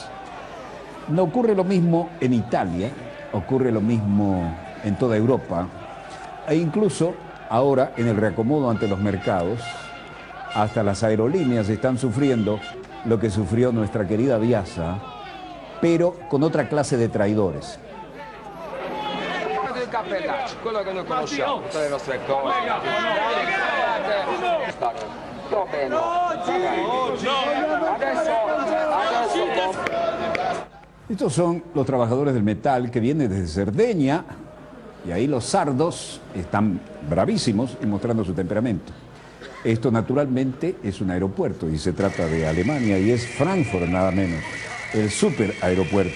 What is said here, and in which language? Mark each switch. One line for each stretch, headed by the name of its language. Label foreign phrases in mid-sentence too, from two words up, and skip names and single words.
Spanish: No ocurre lo mismo en Italia, ocurre lo mismo en toda Europa, e incluso ahora en el reacomodo ante los mercados, hasta las aerolíneas están sufriendo lo que sufrió nuestra querida Viasa, pero con otra clase de traidores.
Italian: il cappellaccio, quello che noi conosciamo, tutte le nostre cose. Va bene. Adesso.
Spanish: Estos son los trabajadores del metal que vienen desde Cerdeña, y ahí los sardos están bravísimos y mostrando su temperamento. Esto naturalmente es un aeropuerto y se trata de Alemania y es Frankfurt nada menos, el super aeropuerto.